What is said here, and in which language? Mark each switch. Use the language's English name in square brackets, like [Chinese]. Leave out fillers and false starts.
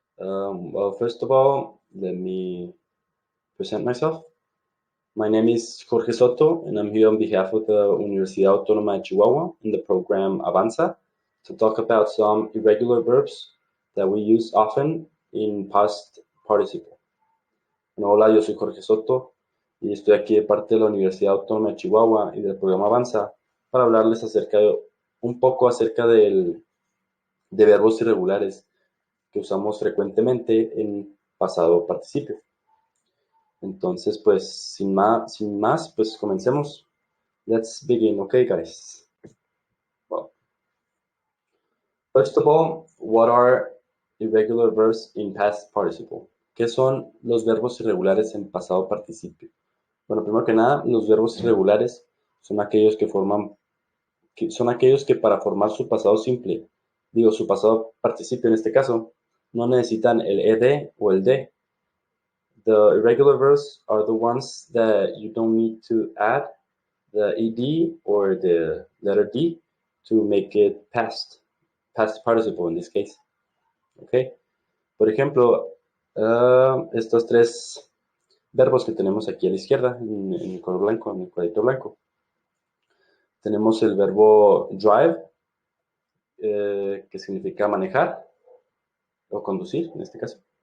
[English] Well, first of all, let me present myself. My name is Jorge Soto, and I'm here on behalf of the Universidad Autónoma de Chihuahua in the program Avanza to talk about some irregular verbs that we use often in past participle. [Spanish] Bueno, hola, yo soy Jorge Soto y estoy aquí de parte de la Universidad Autónoma de Chihuahua y del programa Avanza para hablarles un poco acerca de verbos irregulares que usamos frecuentemente en pasado participio. Entonces, pues, sin más, pues comencemos. [English] Let's begin, okay, guys? Well, first of all, what are irregular verbs in past participle? [Spanish] ¿Qué son los verbos irregulares en pasado participio? Bueno, primero que nada, los verbos irregulares son aquellos son aquellos que para formar su pasado simple, su pasado participio en este caso, no necesitan el ed o el d. [English] The irregular verbs are the ones that you don't need to add the ed or the letter d to make it past participle in this case. Okay. [Spanish] Por ejemplo, estos tres verbos que tenemos aquí a la izquierda, en el color blanco, en el cuadrito blanco. Tenemos el verbo drive, que significa manejar o conducir, en este caso.